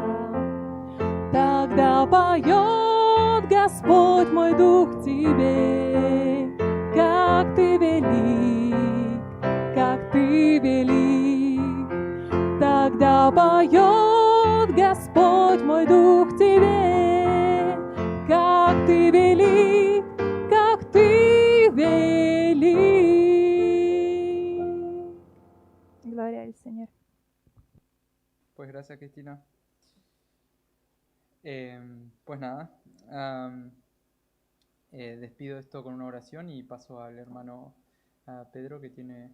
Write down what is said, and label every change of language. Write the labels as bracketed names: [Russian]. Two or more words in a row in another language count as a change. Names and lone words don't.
[Russian] Тогда поет Господь мой дух Тебе, как Ты велик, как Ты велик. Тогда поет Господь мой дух Тебе, как Ты велик, как Ты велик. [Spanish] Gloria al Señor. Pues gracias, Cristina. Pues nada, despido esto con una oración y paso al hermano Pedro, que tiene...